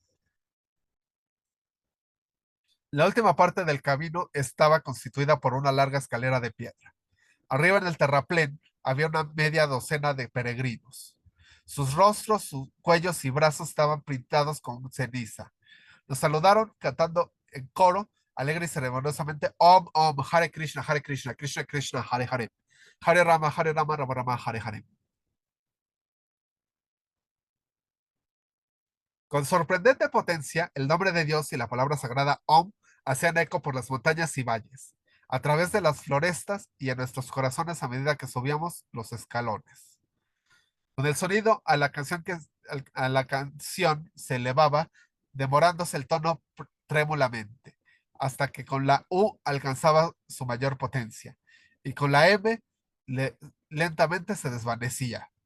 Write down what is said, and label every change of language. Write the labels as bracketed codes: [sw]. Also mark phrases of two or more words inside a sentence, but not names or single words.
[es] La última parte del camino estaba constituida por una larga escalera de piedra. Arriba en el terraplén había una media docena de peregrinos. Sus rostros, sus cuellos y brazos estaban pintados con ceniza. Nos saludaron cantando en coro, alegre y ceremoniosamente: [sa] ॐ ॐ हरे कृष्ण कृष्ण कृष्ण हरे हरे हरे राम राम राम हरे हरे. [es] Con sorprendente potencia, el nombre de Dios y la palabra sagrada Om hacían eco por las montañas y valles, a través de las florestas y en nuestros corazones a medida que subíamos los escalones. Con el sonido a la canción se elevaba, demorándose el tono trémulamente, hasta que con la U alcanzaba su mayor potencia, y con la M le- lentamente se desvanecía.